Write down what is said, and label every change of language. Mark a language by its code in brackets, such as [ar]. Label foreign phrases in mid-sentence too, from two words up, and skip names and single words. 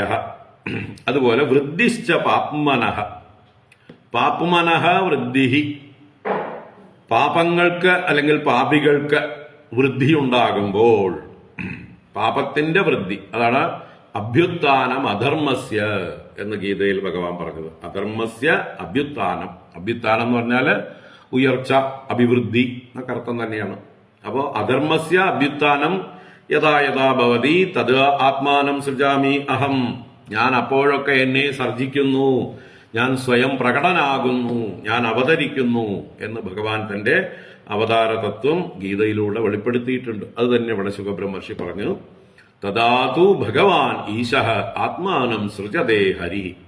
[ml] അതുപോലെ [sa] വൃദ്ധിശ്ച പാപ്മനഃ, പാപ്മനഃ വൃദ്ധി, [ml] പാപങ്ങൾക്ക് അല്ലെങ്കിൽ പാപികൾക്ക് വൃദ്ധി ഉണ്ടാകുമ്പോൾ, പാപത്തിന്റെ വൃദ്ധി, അതാണ് [sa] അഭ്യുത്ഥാനം അധർമ്മസ്യ [ml] എന്ന് ഗീതയിൽ ഭഗവാൻ പറഞ്ഞത്. [sa] അധർമ്മസ്യ അഭ്യുത്ഥാനം, അഭ്യുത്ഥാനം [ml] എന്ന് പറഞ്ഞാല് ഉയർച്ച, അഭിവൃദ്ധി എന്നൊക്കെ അർത്ഥം തന്നെയാണ്. അപ്പോ [sa] അധർമ്മസ്യ അഭ്യുത്ഥാനം യഥാ യഥാ ഭവതി തത് ആത്മാനം സൃജാമി അഹം, [ml] ഞാൻ അപ്പോഴൊക്കെ എന്നെ സർജിക്കുന്നു, ഞാൻ സ്വയം പ്രകടനാകുന്നു, ഞാൻ അവതരിക്കുന്നു എന്ന് ഭഗവാൻ തന്റെ അവതാര തത്വം ഗീതയിലൂടെ വെളിപ്പെടുത്തിയിട്ടുണ്ട്. അത് തന്നെ ഇവിടെ ശുകബ്രഹ്മർഷി പറഞ്ഞു. [sa] തദാതു ഭഗവാൻ ഈശഃ ആത്മാനം സൃജതേ ഹരി.